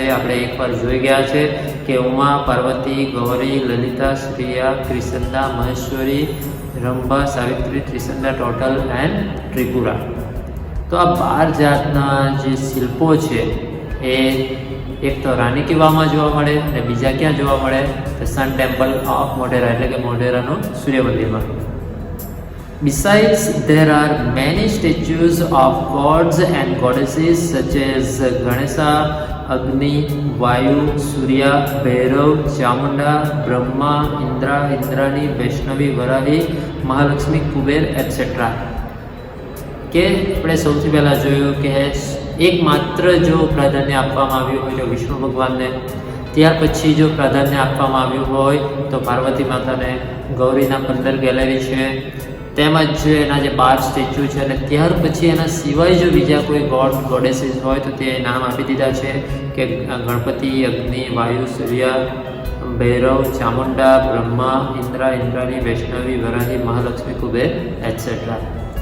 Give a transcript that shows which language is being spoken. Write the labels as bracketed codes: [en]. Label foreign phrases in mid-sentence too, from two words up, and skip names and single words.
[gu] આપણે એકવાર જોઈ ગયા છે કે ઉમા, પાર્વતી, ગૌરી, લલિતા, શ્રીયા, ત્રિસંદા, મહેશ્વરી, રંભા, સાવિત્રી, ત્રિસંદા, ટોટલ એન્ડ ત્રિપુરા. તો આ 12 જાતના જે શિલ્પો છે એ એક તો રાની કી વાવમાં જોવા મળે, અને બીજા ક્યાં જોવા મળે? તો [en] Sun Temple of [gu] મોઢેરા એટલે કે મોઢેરાનું સૂર્ય મંદિરમાં. [en] Besides, there are many statues of gods and goddesses such as Ganesha, Agni, Vayu, Surya, Bhairav, Chamunda, Brahma, Indra, Indrani, Vaishnavi, Varahi, Mahalakshmi, Kuber, etc. [gu] કે આપણે સૌથી પહેલાં જોયું કે એકમાત્ર જો પ્રાધાન્ય આપવામાં આવ્યું હોય તો વિષ્ણુ ભગવાનને, ત્યાર પછી જો પ્રાધાન્ય આપવામાં આવ્યું હોય તો પાર્વતી માતાને, ગૌરીના 15 ગેલેરી છે, તેમજ એના જે 12 સ્ટેચ્યુ છે, અને ત્યાર પછી એના સિવાય જો બીજા કોઈ ગોડેસીસ હોય તો તે નામ આપી દીધા છે કે ગણપતિ, અગ્નિ, વાયુ, સૂર્ય, ભૈરવ, ચામુંડા, બ્રહ્મા, ઇન્દ્રા, ઇન્દ્રાણી, વૈષ્ણવી, વરાહી, મહાલક્ષ્મી, કુબેર એટસેટ્રા.